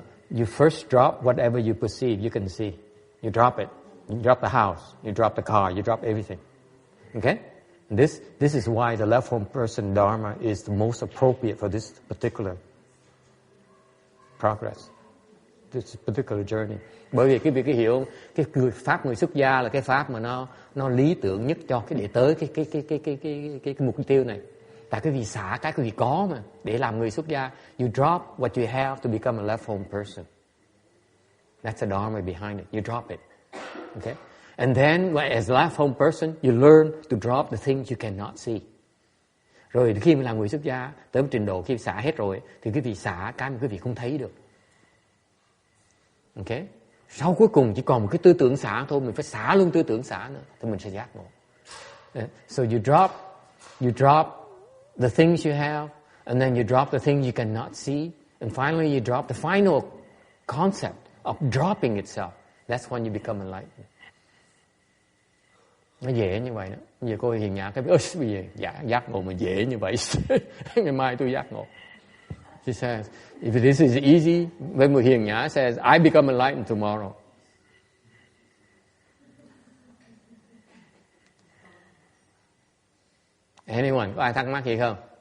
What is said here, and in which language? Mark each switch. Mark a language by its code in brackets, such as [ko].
[en] You first drop whatever you perceive you can see. You drop it. You drop the house. You drop the car. You drop everything. Okay? This is why the left home person Dharma is the most appropriate for this particular progress. This particular journey. [vi] Bởi vì cái việc cái hiểu cái pháp người xuất gia là cái pháp mà nó lý tưởng nhất cho cái để tới cái mục tiêu này. Tại cái vì xả cái vì có mà để làm người xuất gia, [en] you drop what you have to become a left home person. That's the Dharma behind it. You drop it. Okay? And then, as a life home person, you learn to drop the things you cannot see. [vi] Rồi khi mà làm người xuất gia, tới một trình độ khi xả hết rồi, thì quý vị xả cái mà quý vị không thấy được. Okay? Sau cuối cùng chỉ còn một cái tư tưởng xả thôi, mình phải xả luôn tư tưởng xả nữa, thì mình sẽ giác ngộ. [en] So you drop the things you have, and then you drop the things you cannot see, and finally you drop the final concept of dropping itself. That's when you become enlightened. [vi] Nó dễ như vậy đó. Bây giờ cô Hiền Nhã cái bây giờ giác ngộ mà dễ như vậy. Ngày mai tôi giác ngộ. [en] She says, if this is easy, when Hiền Nhã says, I become enlightened tomorrow. Anyone? [vi] Có ai thắc mắc gì không?